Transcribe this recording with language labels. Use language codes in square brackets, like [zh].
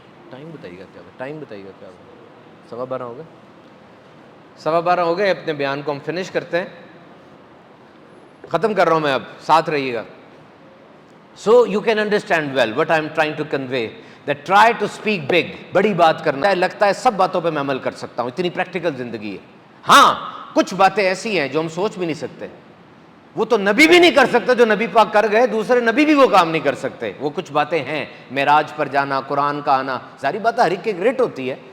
[ur] Time بتائیے گا کیا ہوگا، ٹائم بتائیے گا کیا ہوگا. 12:15 ہو گئے، 12:15 ہو گئے. اپنے بیان کو ہم فنش کرتے ہیں، ختم کر رہا ہوں میں، اب ساتھ رہیے گا. [en] So you can understand well what I am trying to convey, that try to speak big. [ur] بڑی بات کرنا ہے، لگتا ہے سب باتوں پہ میں عمل کر سکتا ہوں، اتنی پریکٹیکل زندگی ہے. ہاں کچھ باتیں ایسی ہیں جو ہم سوچ بھی نہیں سکتے، وہ تو نبی بھی نہیں کر سکتے جو نبی پاک کر گئے، دوسرے نبی بھی وہ کام نہیں کر سکتے. وہ کچھ باتیں ہیں، معراج پر جانا، قرآن کا آنا، ساری باتیں ہر ایک کی ریٹ ہوتی ہے.